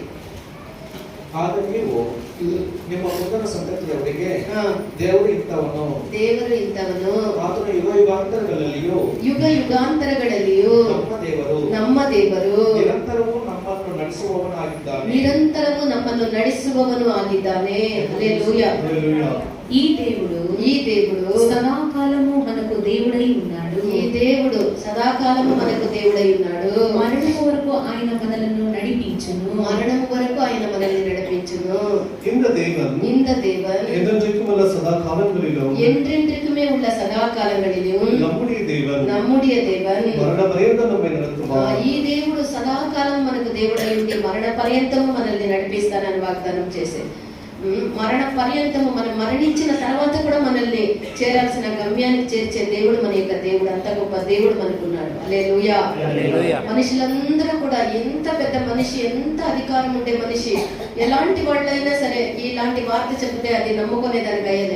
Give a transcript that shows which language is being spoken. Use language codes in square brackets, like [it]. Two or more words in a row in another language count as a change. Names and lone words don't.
[kn] ಆಗ ನೀವು ನಿಮ್ಮ ಮುಂದಿನ ಸಂತತಿಯವರಿಗೆ ದೇವರು ಇಂಥವನು ಆತನು ಯುಗಾಂತರಗಳಲ್ಲಿಯೂ ನಮ್ಮ ದೇವರು ನಿರಂತರವೂ ನಮ್ಮನ್ನು ನಡೆಸುವವನು ಆಗಿದ್ದಾನೆ. ಹಲ್ಲೆಲೂಯಾ. [te] ఈ దేవుడు సదాకాలము మనకు దేవుడై ఉన్నాడు. ఈ దేవుడు సదాకాలము మనకు దేవుడై ఉన్నాడు. మరణము వరకు ఆయన మనలను నడిపించును. మరణము వరకు ఆయన మనల్ని నడిపించును. [ta] இந்த தேவன் என்றென்றைக்கும் உள்ள சதா காலங்களிலும் நம்முடைய தேவன் மரண பரியந்தம் நம்மை நடத்துவார். [te] ఈ దేవుడు సదాకాలం మనకు దేవుడై ఉండి మరణ పర్యంతము మనల్ని నడిపిస్తానని వాగ్దానం చేశాడు. మరణ పర్యంతము మనం మరణించిన తర్వాత కూడా మనల్ని చేరాల్సిన గమ్యానికి చేర్చే దేవుడు మన యొక్క దేవుడు. అంత గొప్ప దేవుడు మనకున్నాడు. హల్లెలూయా. మనుషులందరూ కూడా ఎంత పెద్ద మనిషి, ఎంత అధికారం ఉండే మనిషి, ఎలాంటి వాళ్ళైనా సరే ఇలాంటి వార్త చెప్తే అది నమ్ముకునే దానికి అయ్యేదే.